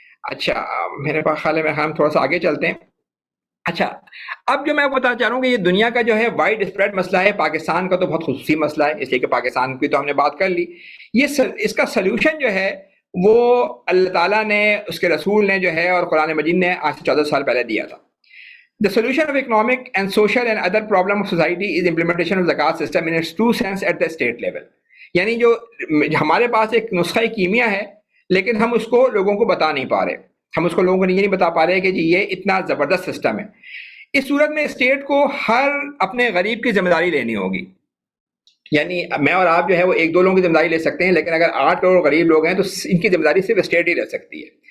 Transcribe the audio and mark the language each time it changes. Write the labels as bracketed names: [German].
[Urdu] اچھا، میرے پاس خیال ہے ہم تھوڑا سا آگے چلتے ہیں. اچھا، اب جو میں بتانا چاہ رہا ہوں کہ یہ دنیا کا جو ہے وائڈ اسپریڈ مسئلہ ہے، پاکستان کا تو بہت خصوصی مسئلہ ہے، اس لیے کہ پاکستان کی تو ہم نے بات کر لی. اس کا سلوشن جو ہے وہ اللہ تعالیٰ نے، اس کے رسول نے جو ہے، اور قرآن مجید نے آج سے 14 سال پہلے دیا تھا. [English] The solution of economic and social and other problem of society is implementation of zakat system in its true sense at the state level. [Urdu] یعنی جو ہمارے پاس ایک نسخہ کیمیا ہے، لیکن ہم اس کو لوگوں کو بتا نہیں پا رہے. ہم اس کو لوگوں کو یہ نہیں بتا پا رہے کہ جی یہ اتنا زبردست سسٹم ہے. اس صورت میں اسٹیٹ کو ہر اپنے غریب کی ذمہ داری لینی ہوگی. یعنی میں اور آپ جو ہے وہ 1-2 لوگوں کی ذمہ داری لے سکتے ہیں، لیکن اگر 8 کروڑ غریب لوگ ہیں تو ان کی ذمہ داری صرف اسٹیٹ ہی لے سکتی ہے.